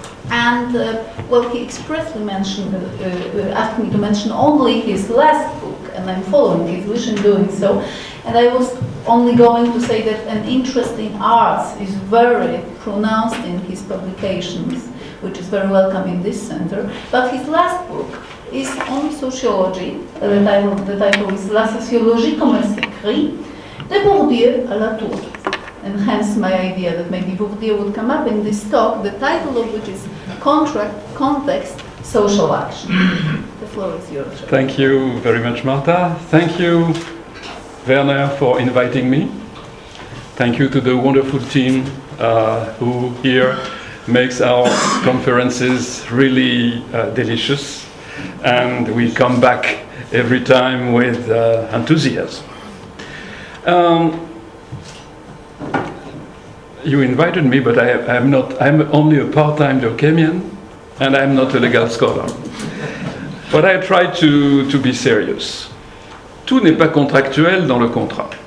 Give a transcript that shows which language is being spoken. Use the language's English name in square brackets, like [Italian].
[English] And, well, he expressly mentioned, asked me to mention only his last book, and I'm following his wish in doing so. And I was only going to say that an interest in arts is very pronounced in his publications, which is very welcome in this center. But his last book is on sociology. The title is [French] La sociologie comme elle s'écrit, de Bourdieu à la Tour. [English] And hence my idea that maybe Bourdieu would come up in this talk, the title of which is Contract, Context, Social Action. The floor is yours. Thank you very much, Marta. Thank you, Werner, for inviting me. Thank you to the wonderful team who here makes our conferences really delicious. And we come back every time with enthusiasm. You invited me, but I'm not. I'm only a part-time Durkheimian, and I'm not a legal scholar. But I try to be serious. [French] Tout n'est pas contractuel dans le contrat.